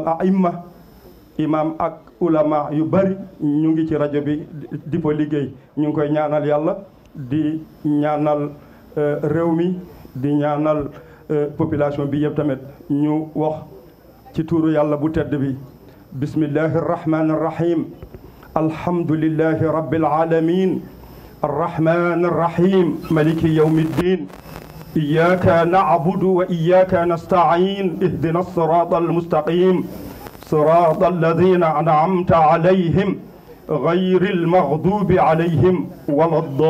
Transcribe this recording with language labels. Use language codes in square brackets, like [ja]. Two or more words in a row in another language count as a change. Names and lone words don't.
[wo] aimma imam ak ulama yu bari ñu ngi ci rajo bi di fa liggéey ñu ngi koy ñaanal yàlla di ñaanal réew mi di ñaanal population bi yëpp tamit ñu wax ci tuuru yàlla bu tedd bi [ar] بسم الله الرحمن الرحيم الحمد لله رب العالمين الرحمن الرحيم ملك يوم الدين إياك نعبد وإياك نستعين اهدنا الصراط المستقيم صراط الذين أنعمت عليهم غير المغضوب عليهم ولا